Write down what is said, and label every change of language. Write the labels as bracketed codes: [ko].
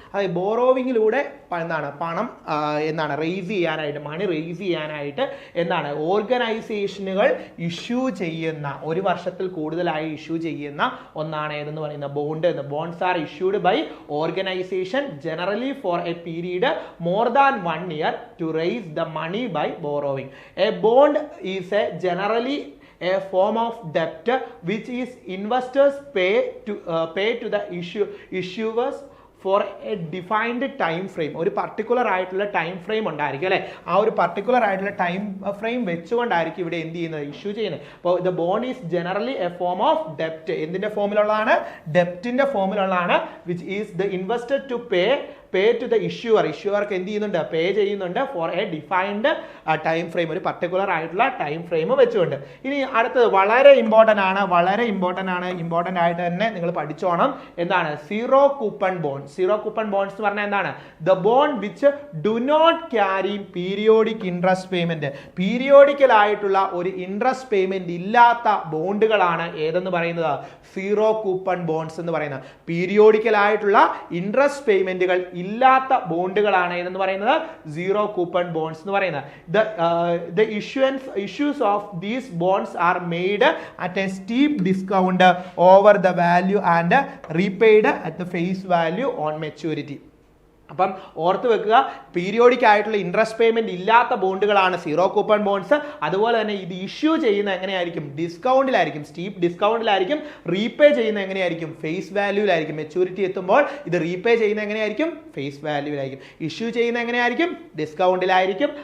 [ml] അതായത് ബോറോവിങ്ങിലൂടെ പണം റേസ് ചെയ്യാനായിട്ട്, മണി റേസ് ചെയ്യാനായിട്ട് ഓർഗനൈസേഷനുകൾ ഇഷ്യൂ ചെയ്യുന്ന, ഒരു വർഷത്തിൽ കൂടുതലായി ഇഷ്യൂ ചെയ്യുന്ന ഒന്നാണ് ഏതെന്ന് പറയുന്നത് ബോണ്ട് എന്ന്. [en] Bonds are issued by organisation generally for a period more than 1 year to raise the money by borrowing. A bond is a generally a form of debt which is investors pay to the issuers for a defined time frame. [ml] ഒരു particular ആയിട്ടുള്ള time frame ഉണ്ടായിരിക്കും അല്ലേ. ആ ഒരു particular ആയിട്ടുള്ള time frame വെച്ചുകൊണ്ടായിരിക്കും ഇവിടെ എന്ത് ചെയ്യുന്നത്, ഇഷ്യൂ ചെയ്യുന്നത്. [en] അപ്പോൾ the bond is generally A form of ഡെപ്റ്റ്. [ml] എന്തിന്റെ ഫോമിലുള്ളതാണ്? ഡെപ്റ്റിന്റെ ഫോമിലുള്ളതാണ്. [en] Which is the investor to pay to the issuer. [ml] ഇഷ്യൂവർക്ക് എന്ത് ചെയ്യുന്നുണ്ട്, പേ ചെയ്യുന്നുണ്ട് [en] for a defined time frame, [ml] ഒരു പർട്ടിക്കുലർ ആയിട്ടുള്ള ടൈം ഫ്രെയിം വെച്ചുകൊണ്ട്. ഇനി അടുത്തത് വളരെ ഇമ്പോർട്ടൻ്റ് ആണ്, ഇമ്പോർട്ടൻ്റ് ആയിട്ട് തന്നെ നിങ്ങൾ പഠിച്ചോണം. എന്താണ് zero coupon bond? Zero coupon bonds എന്ന് പറഞ്ഞാൽ എന്താണ്? [en] The bond which do not carry periodic interest payment. [ml] Periodical ആയിട്ടുള്ള ഒരു ഇൻട്രസ്റ്റ് പേയ്മെന്റ് ഇല്ലാത്ത ബോണ്ടുകളാണ് ഏതെന്ന് പറയുന്നത്? സീറോ കൂപ്പൺ ബോണ്ട്സ് എന്ന് പറയുന്നത്. പീരിയോഡിക്കൽ ആയിട്ടുള്ള ഇൻട്രസ്റ്റ് പേയ്മെന്റുകൾ ഇല്ലാത്ത ബോണ്ടുകളാണ് ഏതെന്ന് പറയുന്നത്? സീറോ കൂപ്പൺ ബോണ്ട്സ് എന്ന് പറയുന്നത്. [en] The issues of these bonds are made at a steep discount over the value and repaid at the face value on maturity. [ml] അപ്പം ഓർത്ത് വെക്കുക, പീരിയോഡിക് ആയിട്ടുള്ള ഇൻട്രസ്റ്റ് പേയ്മെന്റ് ഇല്ലാത്ത ബോണ്ടുകളാണ് സീറോ കൂപ്പൺ ബോണ്ട്സ്. അതുപോലെ തന്നെ ഇത് ഇഷ്യൂ ചെയ്യുന്ന എങ്ങനെയായിരിക്കും? ഡിസ്കൗണ്ടിലായിരിക്കും, സ്റ്റീപ്പ് ഡിസ്കൗണ്ടിലായിരിക്കും. റീപേ ചെയ്യുന്ന എങ്ങനെയായിരിക്കും? ഫേസ് വാല്യൂലായിരിക്കും. മെച്യൂരിറ്റി എത്തുമ്പോൾ ഇത് റീപേ ചെയ്യുന്ന എങ്ങനെയായിരിക്കും? ഫേസ് വാല്യൂലായിരിക്കും. ഇഷ്യൂ ചെയ്യുന്ന എങ്ങനെയായിരിക്കും? ഡിസ്കൗണ്ടിലായിരിക്കും.